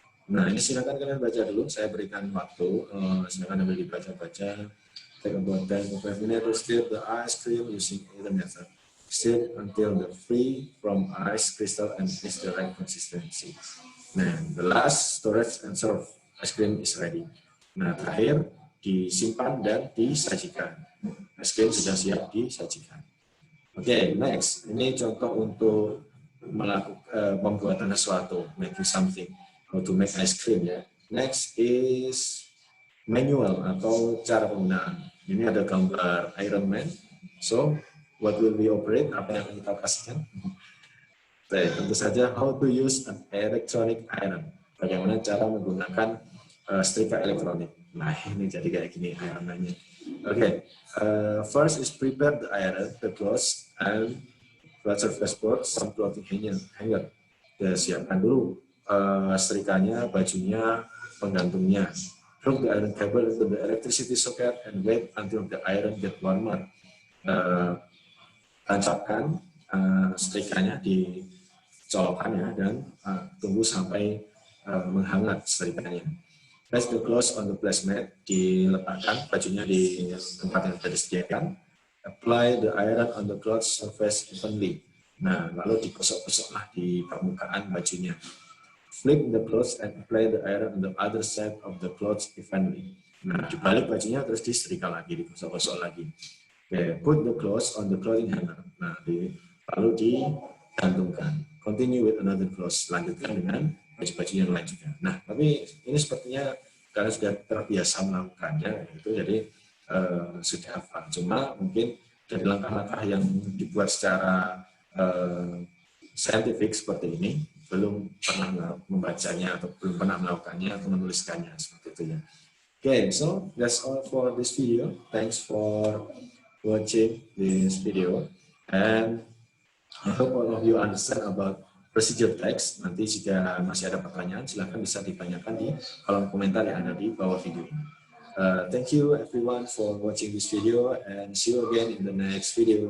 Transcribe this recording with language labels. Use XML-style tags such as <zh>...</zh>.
<id>Nah, ini silakan kalian baca dulu. Saya berikan waktu. Silakan ambil dibaca-baca.</id> <en>Take about 10 to 5 minutes to stir the ice cream using either method. Stir until the free from ice crystal and is the right consistency. Nah, the last storage and serve. Ice cream is ready.</en> <id>Nah, terakhir disimpan dan disajikan. Es krim sudah siap disajikan.</id> <en>Oke, next.</en> <id>Ini contoh untuk melakukan pembuatan sesuatu,</id> <en>making something, how to make ice cream</en> <id>ya.</id> <en>Next is manual</en> <id>atau cara penggunaan. Ini ada gambar Iron Man.</id> <en>So, what will we operate?</en> <id>Apa yang akan kita kasihkan? Tentu saja</id> <en>how to use an electronic iron.</en> <id>Bagaimana cara menggunakan setrika elektronik. Nah, ini jadi kayak gini ironannya.</id> <en>Okay, first is prepare the iron, the clothes, and flat surface board, some clothing hanger.</en> <id>Ya, siapkan dulu setrikanya, bajunya, penggantungnya.</id> <en>Plug the iron cable into the electricity socket and wait until the iron get warmer.</en> <id>Tancapkan setrikanya di colokannya dan tunggu sampai menghangat setrikanya.</id> <en>Place the clothes on the placemat,</en> <id>diletakkan bajunya di tempat yang sudah disediakan.</id> <en>Apply the iron on the cloth surface evenly.</en> <id>Nah, lalu digosok-gosoklah di permukaan bajunya.</id> <en>Flip the clothes and apply the iron on the other side of the clothes evenly.</en> <id>Nah, dibalik bajunya terus disetrika lagi, digosok-gosok lagi. Okay.</id> <en>Put the clothes on the clothing hanger.</en> <id>Nah, lalu digantungkan.</id> <en>Continue with another clothes.</en> <id>Lanjutkan dengan baju-baju yang lain juga. Nah, tapi ini sepertinya kalian sudah terbiasa melakukannya, gitu. Jadi sudah hafal. Cuma mungkin dari langkah-langkah yang dibuat secara scientific seperti ini, belum pernah membacanya atau belum pernah melakukannya atau menuliskannya seperti itu ya.</id> <en>Okay, so that's all for this video. Thanks for watching this video, and I hope all of you understand about procedure text.</en> <id>Nanti jika masih ada pertanyaan, silahkan bisa ditanyakan di kolom komentar yang ada di bawah video ini.</id> <en>Thank you everyone for watching this video, and see you again in the next video.</en>